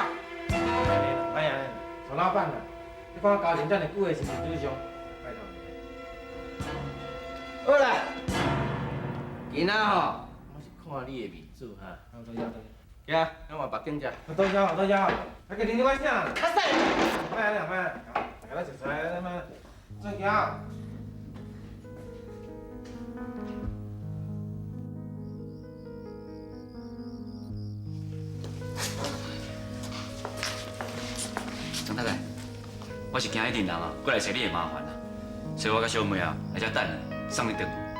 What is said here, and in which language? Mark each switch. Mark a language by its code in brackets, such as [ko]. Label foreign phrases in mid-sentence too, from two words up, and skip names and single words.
[nan] 哎呀，曹老板啊，你看我交情遮尔久的是毋是对象？拜托你。好啦，今仔吼，我是看你的面子哈。好，多谢多谢。行，咱换别间食。多谢多谢。啊，给恁我啥？较使。卖啦卖啦，大家食菜卖。再见。张太太，我是惊迄阵人啊，过来找你的麻烦啦，所以我甲小妹啊来遮等你，送你回去。